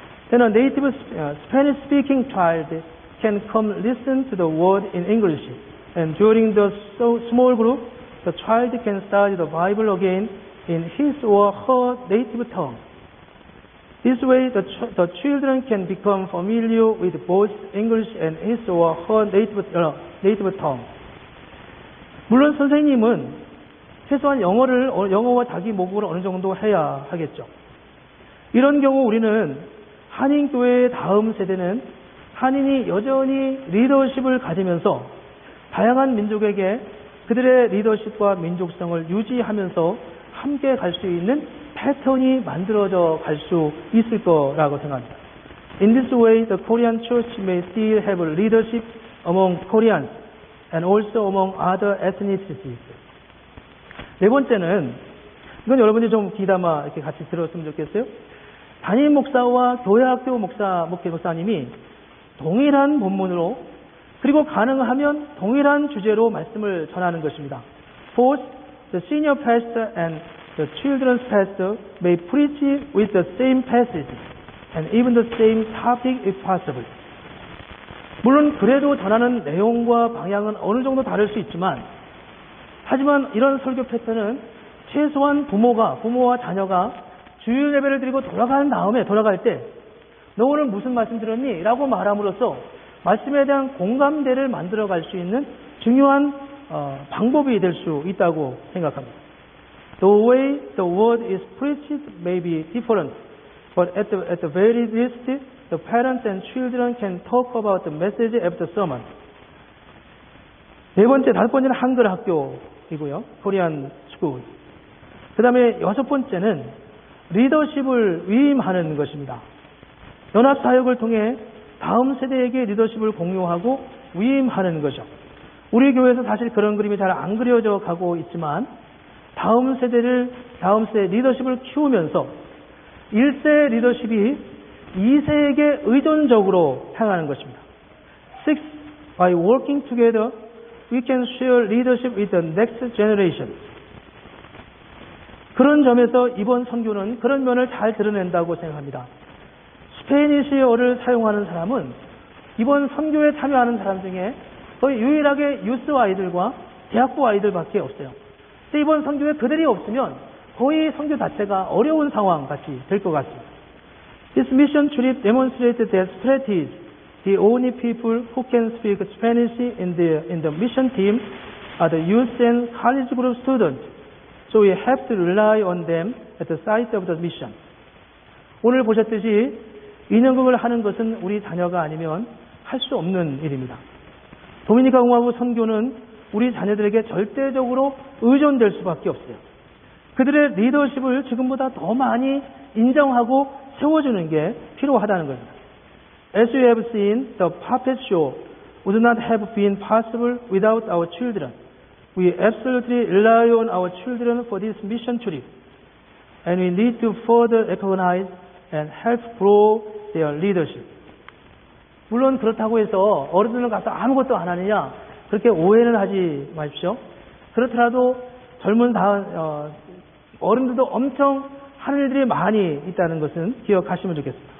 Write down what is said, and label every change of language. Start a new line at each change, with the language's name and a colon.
English: Then a native Spanish-speaking child can come listen to the word in English, and during the small group, the child can study the Bible again in his or her native tongue. This way, the children can become familiar with both English and his or her native tongue.
Korean: 물론 선생님은 최소한 영어와 자기 모국어를 어느 정도 해야 하겠죠. 이런 경우 우리는 한인교회의 다음 세대는 한인이 여전히 리더십을 가지면서 다양한 민족에게 그들의 리더십과 민족성을 유지하면서 함께 갈 수 있는 패턴이 만들어져 갈 수 있을 거라고 생각합니다.
English: In this way, the Korean church may still have leadership among Koreans and also among other ethnicities.
Korean: 네 번째는, 이건 여러분이 좀 귀담아 이렇게 같이 들었으면 좋겠어요. 담임 목사와 교회학교 목사님이 동일한 본문으로 그리고 가능하면 동일한 주제로 말씀을 전하는 것입니다.
English: Fourth, the senior pastor and the children's pastor may preach with the same passage and even the same topic if possible.
Korean: 물론 그래도 전하는 내용과 방향은 어느 정도 다를 수 있지만 하지만 이런 설교 패턴은 최소한 부모와 자녀가 주일 예배를 드리고 돌아갈 때 너 오늘 무슨 말씀 들었니? 라고 말함으로써 말씀에 대한 공감대를 만들어갈 수 있는 중요한 방법이 될 수 있다고 생각합니다.
English: The way the word is preached may be different, but at the very least, the parents and children can talk about the message after sermon.
Korean: 다섯 번째는 한글 학교이고요. 코리안 스쿨. 그 다음에 여섯 번째는 리더십을 위임하는 것입니다. 연합사역을 통해 다음 세대에게 리더십을 공유하고 위임하는 거죠. 우리 교회에서 사실 그런 그림이 잘 안 그려져 가고 있지만 다음 세대 리더십을 키우면서 1세 리더십이 2세에게 의존적으로 행하는 것입니다.
English: 6. By working together, we can share leadership with the next generation.
Korean: 그런 점에서 이번 선교는 그런 면을 잘 드러낸다고 생각합니다. 스페니시어를 사용하는 사람은 이번 선교에 참여하는 사람 중에 거의 유일하게 유스 아이들과 대학부 아이들밖에 없어요. 근데 이번 선교에 그들이 없으면 거의 선교 자체가 어려운 상황 같이 될 것 같습니다.
English: This mission trip demonstrated that Socrates, the only people who can speak Spanish in the mission team, are the youth and college group students. So we have to rely on them at the site of the mission.
Korean: 오늘 보셨듯이 인연극을 하는 것은 우리 자녀가 아니면 할 수 없는 일입니다. 도미니카 공화국 선교는 우리 자녀들에게 절대적으로 의존될 수밖에 없어요. 그들의 리더십을 지금보다 더 많이 인정하고 세워주는 게 필요하다는 겁니다.
English: As you have seen, the puppet show would not have been possible without our children. We absolutely rely on our children for this mission trip, and we need to further recognize and help grow their leadership.
Korean: 물론 그렇다고 해서 어른들은 가서 아무것도 안 하느냐 그렇게 오해는 하지 마십시오. 그렇더라도 젊은 어른들도 엄청 하는 일들이 많이 있다는 것은 기억하시면 좋겠습니다.